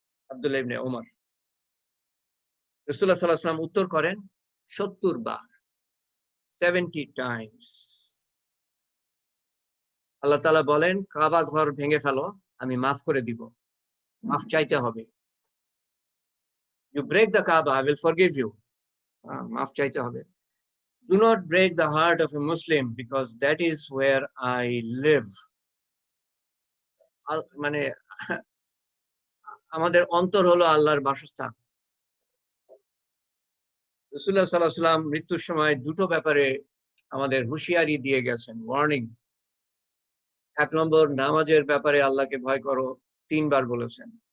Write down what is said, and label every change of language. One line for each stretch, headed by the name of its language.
Bangla: আব্দুল্লাহ ইবনে ওমর। রাসূলুল্লাহ সাল্লাল্লাহু আলাইহি ওয়াসাল্লাম উত্তর করেন ৭০ বার, 70 টাইমস। আল্লাহ তাআলা বলেন, কাবা ঘর ভেঙে ফেলো, আমি মাফ করে দিব। মাফ চাইতে হবে।
English: You break the Kaaba, I will forgive you.
Bangla: মাফ চাইতে হবে।
English: Do not break the heart of a Muslim because that is where I live.
Bangla: মানে আমাদের অন্তর হলো আল্লাহর বাসস্থান। রাসূলুল্লাহ সাল্লাল্লাহু আলাইহি ওয়াসাল্লাম মৃত্যুর সময় দুটো ব্যাপারে আমাদের হুঁশিয়ারি দিয়ে গেছেন, ওয়ার্নিং। ১ নম্বর নামাজের ব্যাপারে আল্লাহকে ভয় করো, ৩ বার বলেছেন।